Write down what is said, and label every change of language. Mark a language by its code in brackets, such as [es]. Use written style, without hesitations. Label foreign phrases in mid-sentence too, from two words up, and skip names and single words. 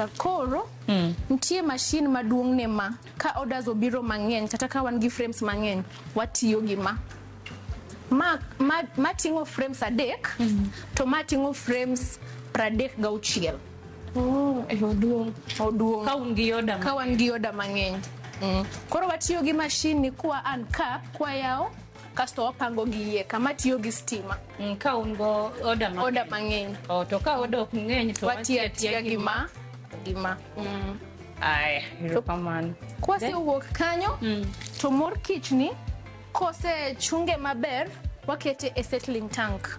[luo] Koro nitie machine maduong' ne ma ka orders obiro mang'eny kata ka wan gi frames mang'eny watiyo gi ma tingo frames adek to ma tingo frames 36. Oduong. Ka wan gi order mang'eny. Koro watiyo gi machine ni kwa uncap kwa yao kasto wapango gi iye kama tiyo gi stima. Ka ungo order mang'eny. To ka order ok ng'eny to watiyo gima. Ay, kamano. Kwase wuok kanyo to mor kich ni kose chunge maber wakete e [en] settling tank.